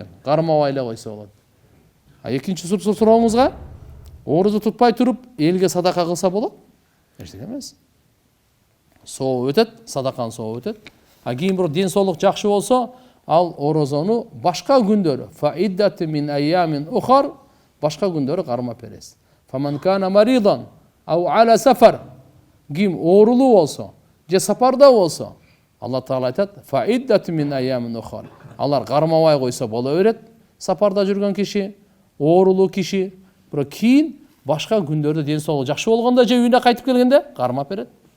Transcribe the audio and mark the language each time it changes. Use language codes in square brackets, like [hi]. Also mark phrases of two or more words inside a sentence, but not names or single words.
[ky] Кармабай эле койсо болот. Экинчи сурооңузга, орозо тутпай туруп элге садака кылса болот? Эчтеке эмес. Соо өтөт, садаканы соо өтөт. Кийин бирок ден соолук жакшы болсо, ал орозону башка күндөрү, [ar] فعدة من أيام أخر, [ky] башка күндөрү кармап бересиз. [ar] فمن كان مريضا أو على سفر, [ky] ким оорулуу болсо, же сапарда болсо, Алла Таала айтат, [ar] فعدة من أيام أخر. [ky] Алар кармабай койсо боло берет. Сапарда жүргөн киши, оорулуу киши, бирок кийин башка күндөрдө ден соолугу жакшы болгондо же үйүнө кайтып келгенде кармап берет.